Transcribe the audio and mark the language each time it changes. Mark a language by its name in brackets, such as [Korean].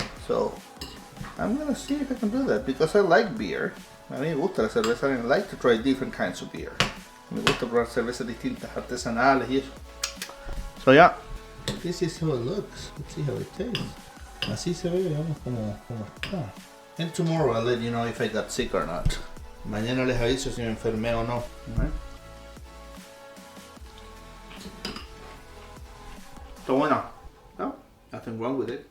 [English] So I'm gonna see if I can do that because I like beer. [Spanish] A mí me gusta la cerveza [English] and I like to try different kinds of beer. [Spanish] Me gusta probar cervezas distintas, artesanales y eso. [English] So yeah, this is how it looks. Let's see how it tastes. [Spanish] Así se ve, veamos cómo está. [English] And tomorrow I'll let you know if I got sick or not. [Spanish] Mañana les aviso si me enfermé o no. Está bueno. [English] No, nothing wrong with it.